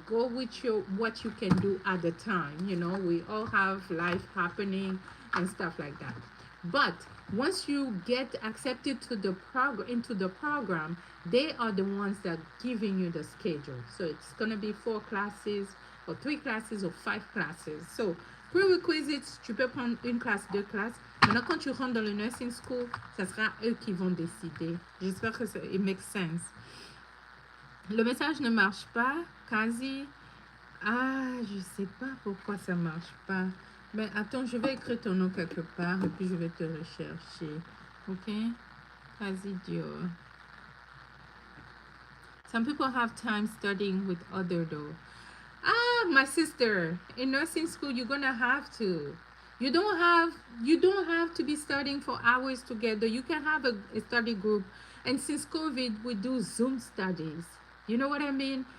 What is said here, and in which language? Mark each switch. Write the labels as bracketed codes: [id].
[en] Go with your what you can do at the time. You know, we all have life happening and stuff like that. But once you get accepted to the into the program, they are the ones that are giving you the schedule. So it's gonna be 4 classes or 3 classes or 5 classes. So prerequisites, [fr] tu peux prendre une classe, deux classes. Maintenant, quand tu rentres dans le nursing school, ça sera eux qui vont décider. J'espère que ça [en] it makes sense. [fr] Le message ne marche pas, quasi. Ah, je sais pas pourquoi ça marche pas. Mais attends, je vais écrire ton nom quelque part et puis je vais te rechercher. Ok? Quasi Dior. [en] Some people have time studying with other though. Ah, my sister, in nursing school you're gonna have to. You don't have to be studying for hours together. You can have a study group, and since COVID we do Zoom studies. You know what I mean?